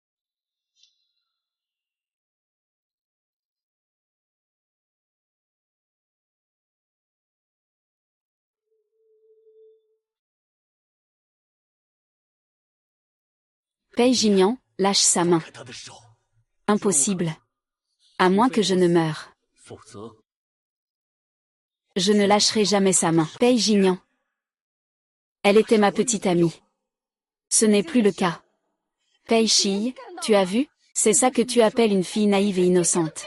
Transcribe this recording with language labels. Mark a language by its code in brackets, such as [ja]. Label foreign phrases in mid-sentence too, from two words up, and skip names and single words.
[fr] Pei Jingyan, lâche sa main. [zh] 开他的手， [fr] Impossible. À moins que je ne meure. 否则 Je ne lâcherai jamais sa main. Pei Jingyan. Elle était ma petite amie. Ce n'est plus le cas. Pei Shi, tu as vu? C'est ça que tu appelles une fille naïve et innocente.